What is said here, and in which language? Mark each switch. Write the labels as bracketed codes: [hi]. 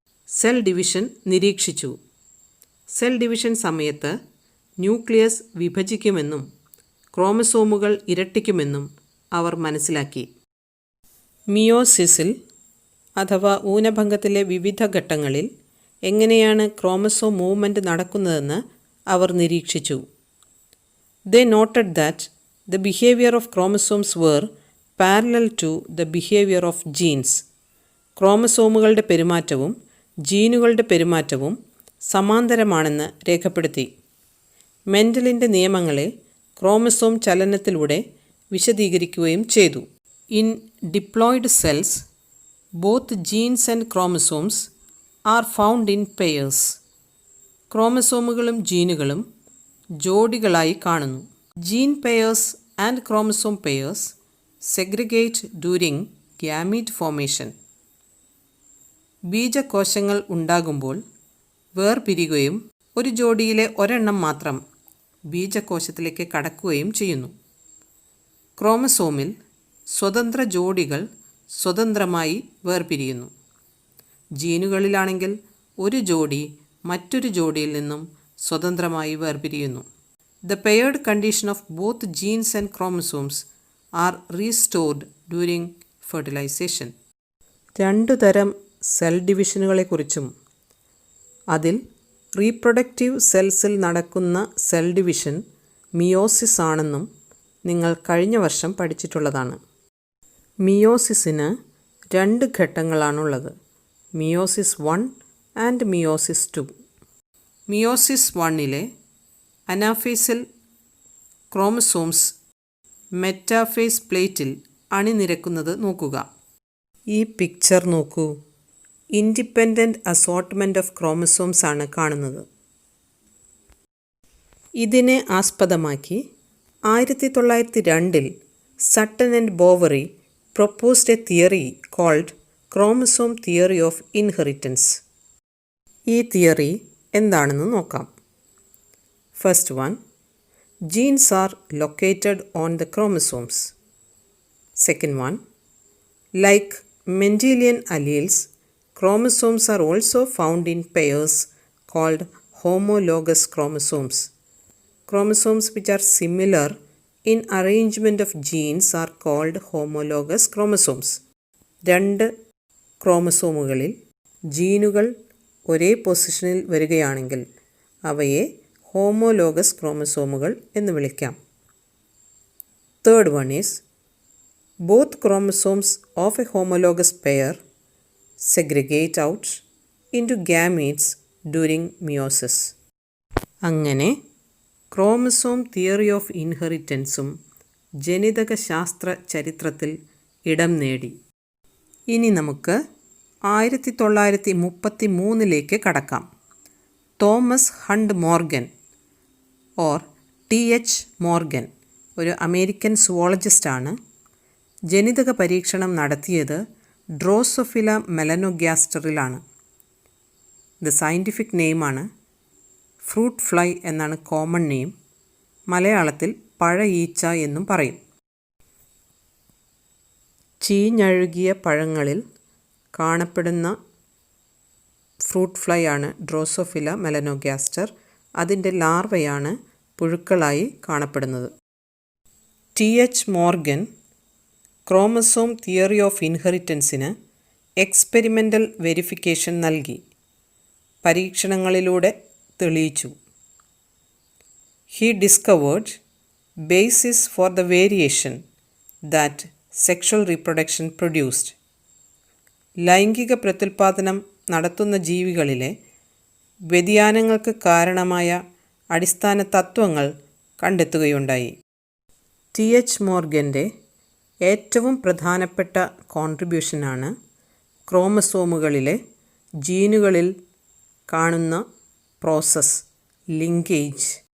[ml] Cell division നിരീക്ഷിച്ചു. Cell division സമയത്ത് nucleus വിഭജിക്കുമെന്നും ക്രോമസോമുകൾ ഇരട്ടിക്കുമെന്നും അവർ മനസ്സിലാക്കി. മിയോസിസിൽ അഥവാ ഊനഭംഗത്തിലെ വിവിധ ഘട്ടങ്ങളിൽ എങ്ങനെയാണ് ക്രോമസോം മൂവ്മെൻറ്റ് നടക്കുന്നതെന്ന് അവർ നിരീക്ഷിച്ചു. [en] They noted that the behavior of chromosomes were parallel to the behavior of genes. [ml] ക്രോമസോമുകളുടെ പെരുമാറ്റവും ജീനുകളുടെ പെരുമാറ്റവും സമാന്തരമാണെന്ന് രേഖപ്പെടുത്തി. മെൻഡലിൻ്റെ നിയമങ്ങളെ ക്രോമസോം ചലനത്തിലൂടെ വിശദീകരിക്കുകയും ചെയ്തു. [en] In diploid cells both genes and chromosomes are found in pairs. [ml] ക്രോമസോമുകളും ജീനുകളും ജോഡികളായി കാണുന്നു. [en] Gene pairs and chromosome pairs segregate during gamete formation. [ml] ബീജകോശങ്ങൾ ഉണ്ടാകുമ്പോൾ വേർപിരിയുകയും ഒരു ജോഡിയിലെ ഒരെണ്ണം മാത്രം ബീജകോശത്തിലേക്ക് കടക്കുകയും ചെയ്യുന്നു. ക്രോമസോമിൽ സ്വതന്ത്ര ജോഡികൾ സ്വതന്ത്രമായി വേർപിരിയുന്നു. ജീനുകളിലാണെങ്കിൽ ഒരു ജോഡി മറ്റൊരു ജോഡിയിൽ നിന്നും സ്വതന്ത്രമായി വേർപിരിയുന്നു. [en] The paired condition of both genes and chromosomes are restored during fertilization. [ml] രണ്ടു തരം സെൽ ഡിവിഷനുകളെക്കുറിച്ചും അതിൽ റീപ്രൊഡക്റ്റീവ് സെൽസിൽ നടക്കുന്ന സെൽ ഡിവിഷൻ മിയോസിസ് ആണെന്നും നിങ്ങൾ കഴിഞ്ഞ വർഷം പഠിച്ചിട്ടുള്ളതാണ്. മിയോസിസിന് 2 ഘട്ടങ്ങളാണുള്ളത്, meiosis 1 and meiosis 2. Meiosis 1-ലെ അനാഫേസിൽ chromosomes metaphase പ്ലേറ്റിൽ അണിനിരക്കുന്നത് നോക്കുക. ഈ പിക്ചർ നോക്കൂ. [en] independent assortment of chromosomes [ml] ആണ് കാണുന്നത്. ഇതിനെ ആസ്പദമാക്കി [en] 1902 Sutton and Boveri proposed a theory called chromosome theory of inheritance. [ml] ഈ തിയറി എന്താണെന്ന് നോക്കാം. [en] First one, genes are located on the chromosomes. Second one, like Mendelian alleles, chromosomes are also found in pairs called homologous chromosomes. Chromosomes which are similar in arrangement of genes are called homologous chromosomes. [ml] 2 ക്രോമസോമുകളിൽ ജീനുകൾ ഒരേ പൊസിഷനിൽ വരികയാണെങ്കിൽ അവയെ homologous ക്രോമസോമുകൾ എന്ന് വിളിക്കാം. [en] Third one is, both chromosomes of a homologous pair segregate out into gametes during meiosis. [ml] അങ്ങനെ chromosome theory of ഇൻഹെറിറ്റൻസും ജനിതക ശാസ്ത്ര ചരിത്രത്തിൽ ഇടം നേടി. ഇനി നമുക്ക് 1933 കടക്കാം. Thomas hunt Morgan or TH Morgan ഒരു അമേരിക്കൻ സുവോളജിസ്റ്റാണ്. ജനിതക പരീക്ഷണം നടത്തിയത് Drosophila മെലനോഗ്യാസ്റ്ററിലാണ്. The scientific നെയിമാണ് fruit fly എന്നാണ് കോമൺ നെയിം. മലയാളത്തിൽ പഴ ഈച്ച എന്നും പറയും. ചീഞ്ഞഴുകിയ പഴങ്ങളിൽ കാണപ്പെടുന്ന ഫ്രൂട്ട് ഫ്ലൈ ആണ് ഡ്രോസോഫില മെലനോഗ്യാസ്റ്റർ. അതിൻ്റെ ലാർവയാണ് പുഴുക്കളായി കാണപ്പെടുന്നത്. TH Morgan chromosome theory of ഇൻഹെറിറ്റൻസിന് experimental verification നൽകി. പരീക്ഷണങ്ങളിലൂടെ തെളിയിച്ചു. [en] He discovered basis for the variation that sexual reproduction produced. [ml] ലൈംഗിക പ്രത്യുൽപാദനം നടത്തുന്ന ജീവികളിലെ വ്യതിയാനങ്ങൾക്ക് കാരണമായ അടിസ്ഥാന തത്വങ്ങൾ കണ്ടെത്തുകയുണ്ടായി. TH മോർഗൻ്റെ ഏറ്റവും പ്രധാനപ്പെട്ട കോൺട്രിബ്യൂഷനാണ് ക്രോമസോമുകളിലെ ജീനുകളിൽ കാണുന്ന പ്രോസസ് ലിങ്കേജ്.